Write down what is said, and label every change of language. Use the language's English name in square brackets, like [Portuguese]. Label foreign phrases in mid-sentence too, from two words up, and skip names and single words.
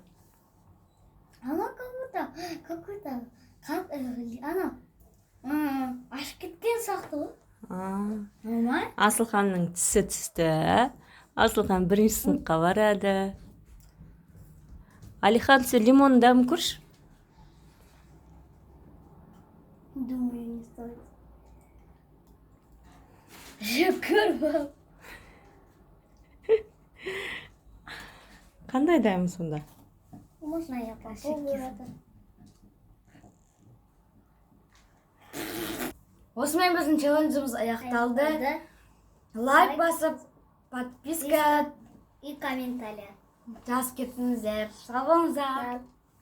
[Kazakh] Ана какой-то ана ашып кеткен сияқты ғой. [Russian] Нормально. [Kazakh] Асылханның тісі түсті. Асылхан бірінші сыныпқа барады. Алихан, сен лимонның дәмін көрші? [Russian] Думаю, не стоит. [Kazakh] Жеп көрмем. Қандай дәмі сонда? [Russian] Можно я попробую? [Kazakh] Осымен біздің челленджіміз аяқталды. Лайк басып, [Russian] подписка и комментарий [Kazakh] жазып кетіңіздер. Сау болыңыздар.